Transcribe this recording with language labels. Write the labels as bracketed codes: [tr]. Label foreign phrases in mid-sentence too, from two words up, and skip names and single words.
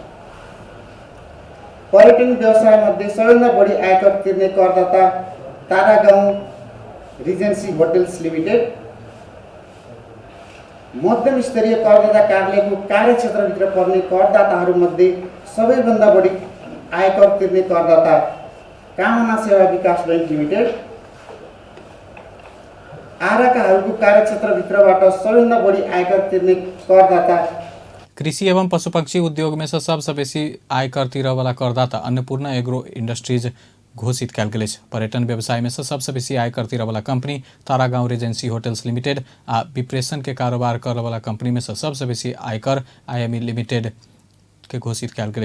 [ne] पर्यटन व्यवसाय मध्ये सबैभन्दा बढी आयकर तिर्ने करदाता तारागाउँ रिजेन्सी होटल्स लिमिटेड, मध्यम स्तरीय करदाता कार्यालयको कार्यक्षेत्रभित्र पर्ने करदाताहरूमध्ये सबैभन्दा बढी आयकर तिर्ने करदाता कामना सेवा विकास बैंक लिमिटेड, आराकाहरूको कार्यक्षेत्रभित्रबाट सबैभन्दा बढी आयकर तिर्ने करदाता [mai] कृषि एवं पशुपक्षी उद्योग में से सबसे बेसी आयकर तिरह वाला करदाता अन्नपूर्ण एग्रो इंडस्ट्रीज घोषित कयल गेल। पर्यटन व्यवसाय में से सबसे बेसी आयकर तिरह वाला कंपनी तारागाउँ रिजेंसी होटल्स लिमिटेड आ विप्रेषण के कारोबार कर वाला कंपनी में से सबसे बेसी आयकर आईएमई लिमिटेड के घोषित कयल गेल।